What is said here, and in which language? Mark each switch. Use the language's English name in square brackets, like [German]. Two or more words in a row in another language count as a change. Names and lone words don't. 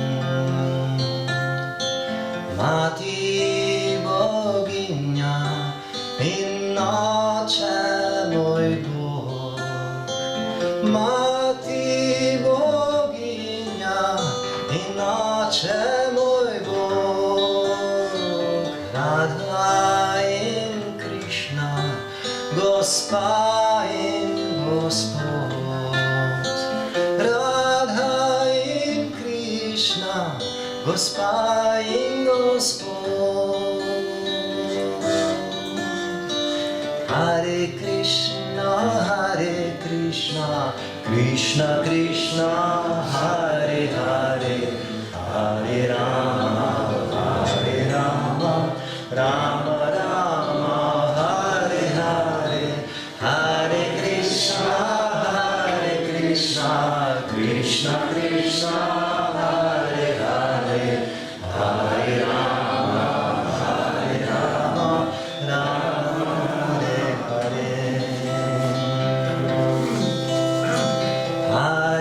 [Slovenian] Mati boginja in oče moj Bog, Mati boginja in oče moj Bog, Radha in Krišna, Gospa in Gospod. Radha in Krišna, Gospa in Gospod. [Sanskrit] हरे कृष्ण, हरे कृष्ण, कृष्ण कृष्ण, हरे हरे, हरे राम, हरे राम, राम राम, हरे हरे, हरे कृष्ण, हरे कृष्ण, कृष्ण कृष्ण, हरे हरे, हरे राम, हरे राम, राम हरे हरे.